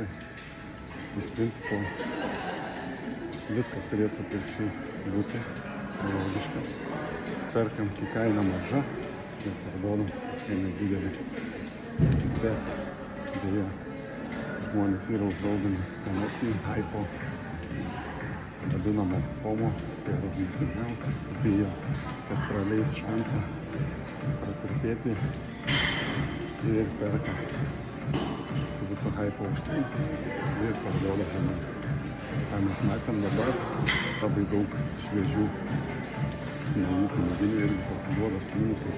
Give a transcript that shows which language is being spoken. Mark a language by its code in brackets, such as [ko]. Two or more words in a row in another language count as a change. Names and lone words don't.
[lt] Iš principo viskas turėtų atvirkščiai būti logiška. Perkam, kai kaina maža ir parduodam, kai kaina didelė. Bet dėja žmonės yra užvaldomi emocijų, hypo, vadinamo FOMO, [en] fear of missing out, [lt] bijo, kad praleis šansą praturtėti ir perka su viso hypo aukštyn ir parduoda žemai. Ką mes matėm dabar, labai daug šviežių naujų piniginių irgi pasiduoda su minusais.